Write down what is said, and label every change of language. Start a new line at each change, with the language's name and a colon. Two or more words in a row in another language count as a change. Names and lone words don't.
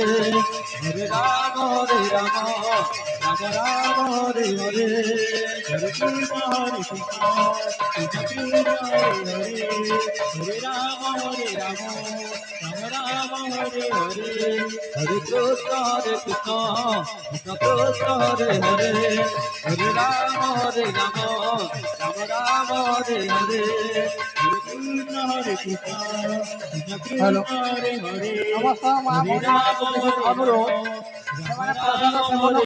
Sanskrit: Hare Rama Rama Hare Hare Hare Krishna Krishna Krishna Hare Hare Hare Rama Rama Hare Hare Hare Krishna Krishna Krishna Hare Hare Hare Rama Rama Hare Hare Hare Krishna Krishna
Bangla: হ্যালো,
Sanskrit: Krishna Hare Hare
Bangla: নমস্কার মা
Sanskrit: Hare
Bangla: বন্ধুরা,
Sanskrit: Rama
Bangla: আপনাদের কাছে অনুরোধ,
Sanskrit: Rama
Bangla: এখানে প্রসাদ সেবন